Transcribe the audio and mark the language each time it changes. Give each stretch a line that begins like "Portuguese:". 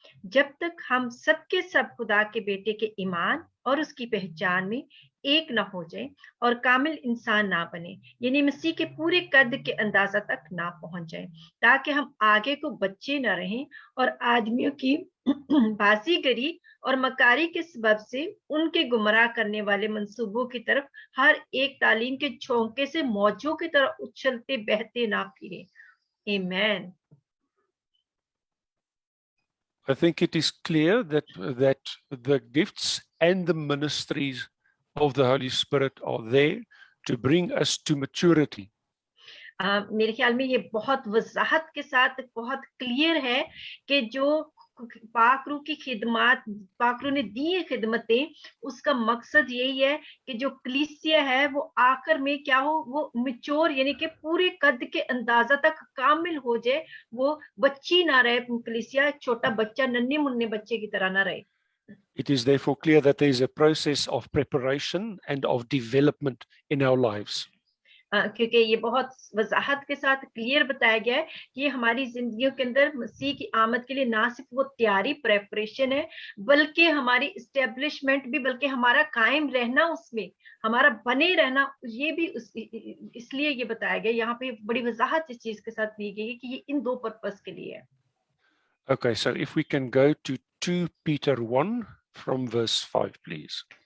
Hindi: जब तक हम सबके सब खुदा के बेटे के ईमान और उसकी पहचान में एक ना हो जाए और कामिल इंसान ना बने, यानी मसीह के पूरे कद के अंदाजा तक ना पहुंच जाए, ताकि हम आगे को बच्चे ना रहें और आदमियों की बाजीगरी और मकारी के सबब से उनके गुमराह करने वाले मंसूबों की तरफ हर एक तालीम के झोंके से मौजों की तरह उछलते बहते ना फिरे। आमीन।
English: I think it is clear that the gifts and the ministries of the Holy Spirit are there to bring us to maturity.
Hindi: मेरे ख्याल में ये बहुत वजाहत के साथ बहुत क्लियर है कि जो पाकरू की खिदमत, पाकरू ने दी है खिदमतें, उसका मकसद यही है कि जो कलीसिया है वो आखिर में क्या हो, वो मिच्योर यानी कि पूरे कद के अंदाजा तक कामिल हो जाए, वो बच्ची ना रहे, कलीसिया छोटा बच्चा, नन्हे मुन्ने बच्चे की तरह ना रहे।
English: It is therefore clear that there is a process of preparation and of development in our lives.
Hindi: क्योंकि ये बहुत वजाहत के साथ क्लियर बताया गया है कि ये हमारी जिंदगियों के अंदर मसीह की आमद के लिए ना सिर्फ वो तैयारी प्रेपरेशन है, बल्कि हमारी इस्टेब्लिशमेंट भी, बल्कि हमारा कायम रहना, उसमें हमारा बने रहना, ये भी इसलिए ये बताया गया यहाँ पे, बड़ी वजाहत इस चीज के साथ दी गई है कि ये इन दो पर्पस के लिए है।
English: Okay, so if we can go to 2 Peter 1 from verse 5, please.